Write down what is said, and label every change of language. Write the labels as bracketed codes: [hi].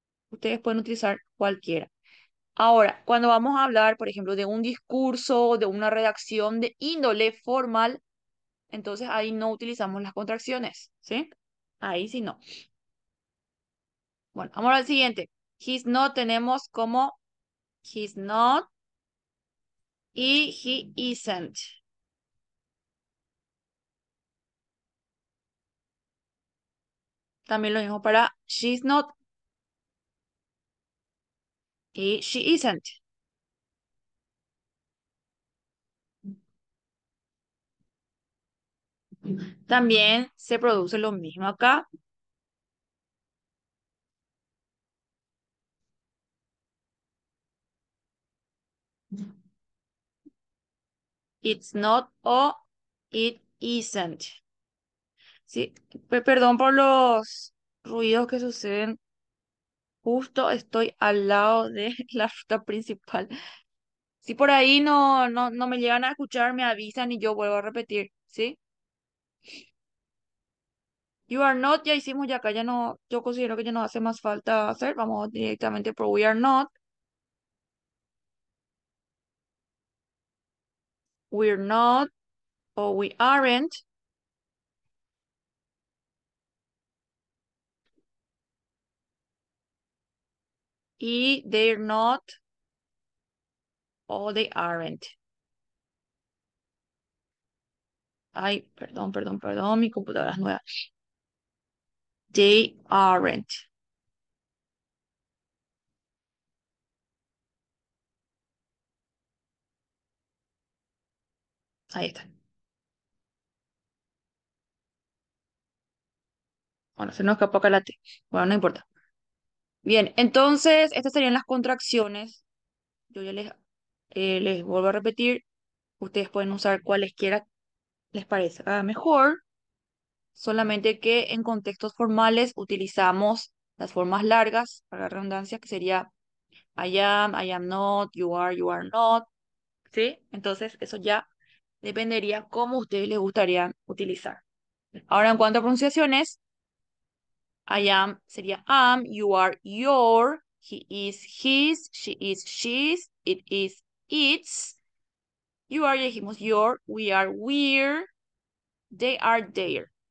[es] Ustedes pueden utilizar cualquiera. Ahora, cuando vamos a hablar, por ejemplo, de un discurso, de una redacción de índole formal, entonces ahí no utilizamos las contracciones, ¿sí? Ahí sí no. Bueno, vamos al siguiente. [en] He's not [es] tenemos como [en] he's not [es] y [en] he isn't. [es] También lo mismo para [en] she's not [es] y [en] she isn't. [es] También se produce lo mismo acá. [en] It's not [es] o [en] it isn't. [es] Sí, perdón por los ruidos que suceden. Justo estoy al lado de la ruta principal. Si por ahí no me llegan a escuchar, me avisan y yo vuelvo a repetir, ¿sí? [en] You are not, [es] ya hicimos, ya acá ya no, yo considero que ya no hace más falta hacer. Vamos directamente por [en] we are not, we're not [es] o [en] we aren't [es] y [en] they're not o they aren't. [es] Ay, perdón, mi computadora es nueva. [en] They aren't. [es] Ahí está. Bueno, se nos escapó acá la T. Bueno, no importa. Bien, entonces estas serían las contracciones. Yo ya les vuelvo a repetir. Ustedes pueden usar cualesquiera les parezca mejor, solamente que en contextos formales utilizamos las formas largas, para la redundancia, que sería [en] I am not, you are not, [es] ¿sí? Entonces eso ya dependería cómo a ustedes les gustaría utilizar. Ahora en cuanto a pronunciaciones, [en] I am [es] sería [en] am, you are your, he is his, she is she's, it is its, you are [es] ya dijimos your, [en] we are we're, they are their.